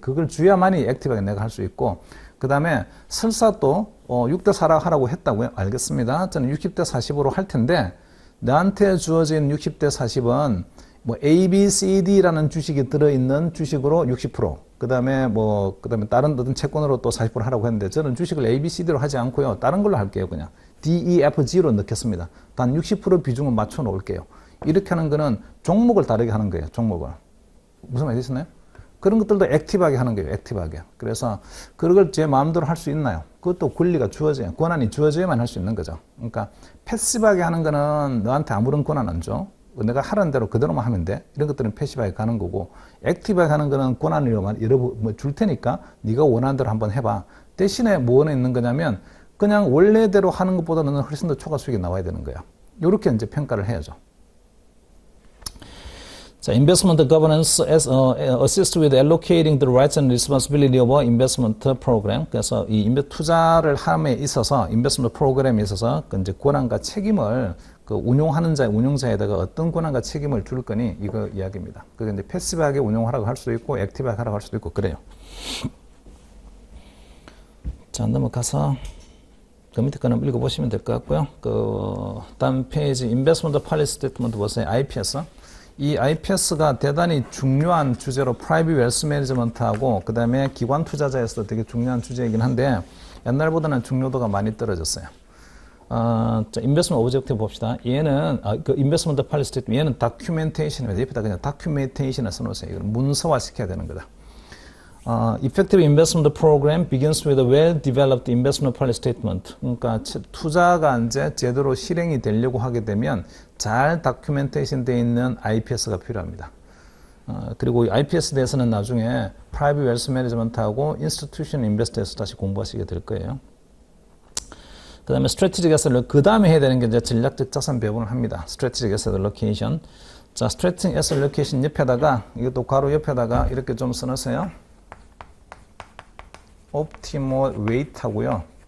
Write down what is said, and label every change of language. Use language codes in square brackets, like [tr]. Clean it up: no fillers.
[ko] 그걸 줘야만이 액티브하게 내가 할 수 있고, 그 다음에 설사 또 6대4라 하라고 했다고요? 알겠습니다. 저는 60대40으로 할 텐데 나한테 주어진 60대40은 뭐 A, B, C, D라는 주식이 들어있는 주식으로 60%, 그 다음에 다른 어떤 채권으로 또 40% 하라고 했는데 저는 주식을 A, B, C, D로 하지 않고요. 다른 걸로 할게요. 그냥 D, E, F, G로 넣겠습니다. 단 60% 비중을 맞춰 놓을게요. 이렇게 하는 거는 종목을 다르게 하는 거예요. 종목을. 무슨 말이 되시나요? 그런 것들도 액티브하게 하는 거예요. 액티브하게. 그래서 그걸 제 마음대로 할 수 있나요? 그것도 권리가 주어져야, 권한이 주어져야만 할 수 있는 거죠. 그러니까 패시브하게 하는 거는 너한테 아무런 권한 안 줘. 내가 하라는 대로 그대로만 하면 돼. 이런 것들은 패시브하게 가는 거고, 액티브하게 하는 거는 권한을 줄 테니까 네가 원하는 대로 한번 해봐. 대신에 뭐는 있는 거냐면 그냥 원래대로 하는 것보다는 훨씬 더 초과 수익이 나와야 되는 거야. 이렇게 이제 평가를 해야죠. [en] 자, investment governance assist with allocating the rights and responsibility of an investment program. [ko] 그래서 이 투자를 함에 있어서 investment 프로그램에 있어서 그 이제 권한과 책임을 그 운용자에다가 어떤 권한과 책임을 줄 거니 이거 이야기입니다. 그게 이제 패시브하게 운용하라고 할 수도 있고 액티브하게 하라고 할 수도 있고 그래요. 자, 넘어가서 그 밑에 거는 읽어보시면 될 것 같고요. 그 다음 페이지 investment policy statement 보세요. [en] IPS. [ko] 이 IPS가 대단히 중요한 주제로 프라이빗 웰스 매니지먼트하고 그 다음에 기관 투자자에서도 되게 중요한 주제이긴 한데 옛날보다는 중요도가 많이 떨어졌어요. 자, 인베스트먼트 오브젝티브 봅시다. 얘는 그 인베스트먼트 폴리시 스테이트먼트 얘는 다큐멘테이션입니다. 옆에다 그냥 다큐멘테이션을 써놓으세요. 이걸 문서화 시켜야 되는 거다. [en] Effective investment program begins with a well-developed investment policy statement. [ko] 그러니까 투자가 이제 제대로 실행이 되려고 하게 되면 잘 다큐멘테이션 되어 있는 IPS가 필요합니다. 그리고 이 IPS에 대해서는 나중에 Private Wealth Management하고 Institutional Investor에서 다시 공부하시게 될 거예요. 그 다음에 Strategic Asset, 그 다음에 해야 되는 게 이제 전략적 자산 배분을 합니다. [en] Strategic Asset Allocation. [ko] 자, Strategic Asset Allocation 옆에다가, 이것도 괄호 옆에다가 이렇게 좀 써놓으세요. [en] Optimal Weight 하고요.